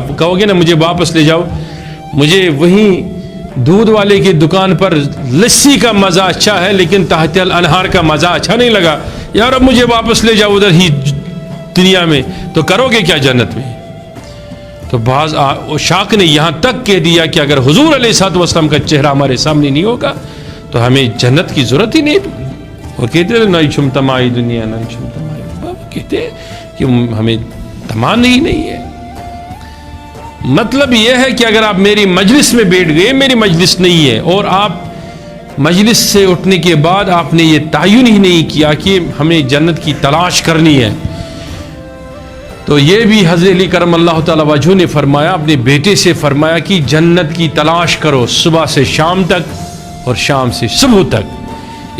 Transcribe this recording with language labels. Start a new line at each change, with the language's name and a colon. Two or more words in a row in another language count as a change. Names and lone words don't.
Urdu: آپ کہو گے نا مجھے واپس لے جاؤ، مجھے وہیں دودھ والے کی دکان پر لسی کا مزہ اچھا ہے لیکن تحت الانہار کا مزہ اچھا نہیں لگا، یار اب مجھے واپس لے جاؤ ادھر ہی دنیا میں، تو کرو گے کیا جنت میں؟ تو بعض شاک نے یہاں تک کہہ دیا کہ اگر حضور
Arabic: علیہ الصلوۃ والسلام
Urdu: کا چہرہ ہمارے سامنے نہیں ہوگا تو ہمیں جنت کی ضرورت ہی نہیں۔ وہ کہتے ہیں
Kashmiri: نئی چھم تمائی دنیا نئی چھم تمائی،
Urdu: وہ کہتے ہیں کہ ہمیں تمان ہی نہیں ہے۔ مطلب یہ ہے کہ اگر آپ میری مجلس میں بیٹھ گئے، میری مجلس نہیں ہے، اور آپ مجلس سے اٹھنے کے بعد آپ نے یہ تعین ہی نہیں کیا کہ ہمیں جنت کی تلاش کرنی ہے، تو یہ بھی حضرت علی
Arabic: کرم اللہ تعالی وجہہ
Urdu: نے فرمایا، اپنے بیٹے سے فرمایا کہ جنت کی تلاش کرو صبح سے شام تک اور شام سے صبح تک۔